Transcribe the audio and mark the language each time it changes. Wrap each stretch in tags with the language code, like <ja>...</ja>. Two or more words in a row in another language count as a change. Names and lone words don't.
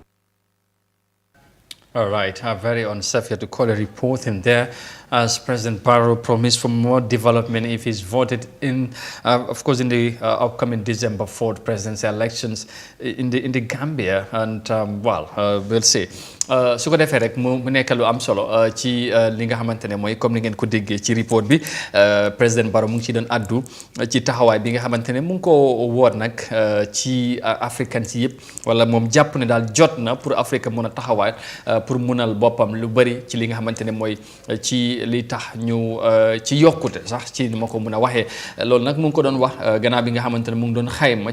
<en>All right, very on Safia Tukoli reporting there as President Barrow promised for more development if he's voted in, of course, in the upcoming December 4th presidential elections in the Gambia. And, we'll see.</en> <wo>su ko defee rek mu nekk lu am solo ci li nga xamante ne mooy comme ni ngeen ko déggee ci report bi président Barrow mu ngi ci doon addu ci taxawaay bi nga xamante ne mu ngi ko woot nag ci africain si yëpp wala moom jàpp ne daal jot na pour Afrique mën a taxawaay pour munal boppam lu bëri ci li nga xamante ne mooy ci li tax ñu ci yokkute sax ci ni ma ko mën a waxee loolu nag mu ngi ko doon wax gannaaw bi nga xamante ne mu ngi doon xayma</wo>